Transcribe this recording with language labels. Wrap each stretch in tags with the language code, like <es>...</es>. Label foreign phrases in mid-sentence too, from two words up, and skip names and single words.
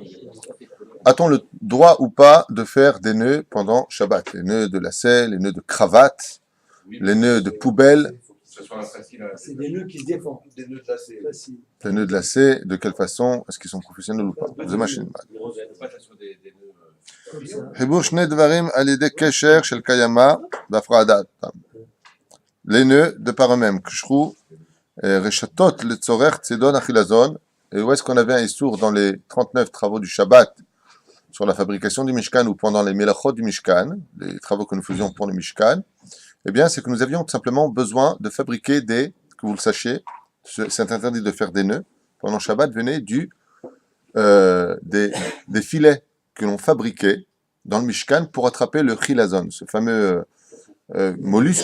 <fr>A-t-on le droit ou pas de faire des nœuds pendant Shabbat? Les nœuds de lacet, les nœuds de cravate, les nœuds de poubelle, Que ce soit facile à- C'est des nœuds qui se défendent. Des nœuds de lacets. Facile. les nœuds de lacet, de quelle façon? Est-ce qu'ils sont professionnels ou pas?</fr> <en>The machine.</en> <fr>Une rosette. Pas que ce soit des nœuds. Comme ça.</fr> <he>חיבור שני דברים על ידי קשר של קיימא בהפרדתם.</he> <fr>Les nœuds de par eux-mêmes,</fr> <he>קשרו רשתות לצורך צידון החילזון.</he> <fr>Et où est-ce qu'on avait un issour dans les 39 travaux du Shabbat sur la fabrication du Mishkan ou pendant les melachot du Mishkan, les travaux que nous faisions pour le Mishkan? Eh bien, c'est que nous avions tout simplement besoin de fabriquer que vous le sachiez, c'est interdit de faire des nœuds. Pendant Shabbat venait des filets que l'on fabriquait dans le Mishkan pour attraper le chilazon, ce fameux mollusque.</fr>